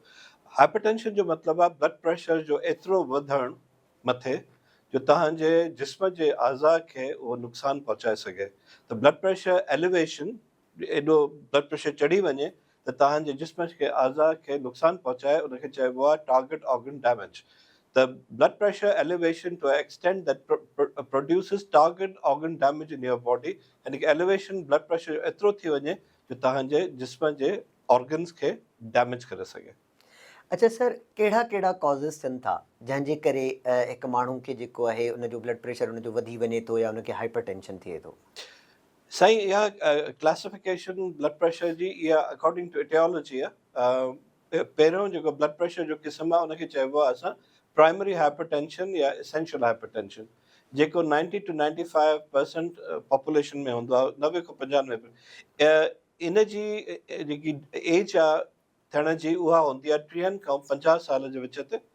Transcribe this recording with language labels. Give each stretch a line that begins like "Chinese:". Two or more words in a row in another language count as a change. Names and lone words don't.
Sindhi: हाइपरटेंशन जो मतिलबु आहे
English: blood pressure
Sindhi: जो एतिरो वधणु मथे जो तव्हांजे जिस्म जे आज़ा खे उहो नुक़सानु पहुचाए सघे। त
English: blood pressure elevation,
Sindhi: एॾो
English: blood pressure
Sindhi: चढ़ी वञे त तव्हांजे जिस्म खे आज़ा खे नुक़सानु पहुचाए, उनखे चइबो आहे
English: target organ damage. The blood pressure elevation to an extent that produces target organ damage in your body,
Sindhi: यानी कि
English: elevation blood pressure
Sindhi: एतिरो थी वञे जो तव्हांजे जिस्म जे ऑर्गन्स खे डैमेज करे सघे। अच्छा सर, कहिड़ा कहिड़ा कॉज़िस थियनि था जंहिंजे करे हिकु माण्हू खे जेको आहे उनजो
English: blood pressure
Sindhi: उनजो वधी वञे थो या उनखे
English: hyper tension
Sindhi: थिए थो? साईं, इहा क्लासिफिकेशन ब्लड प्रेशर जी इहा
English: according to etiology
Sindhi: आहे। पहिरियों जेको
English: blood pressure
Sindhi: जो क़िस्म आहे उनखे चइबो आहे असां
English: primary hypertension
Sindhi: या
English: essential hypertension,
Sindhi: जेको 90 to 95% पॉपुलेशन में हूंदो आहे, 90 खां 95। इन जी जेकी एज आहे थियण जी उहा हूंदी आहे 30 खां 50 साल जे विच ते।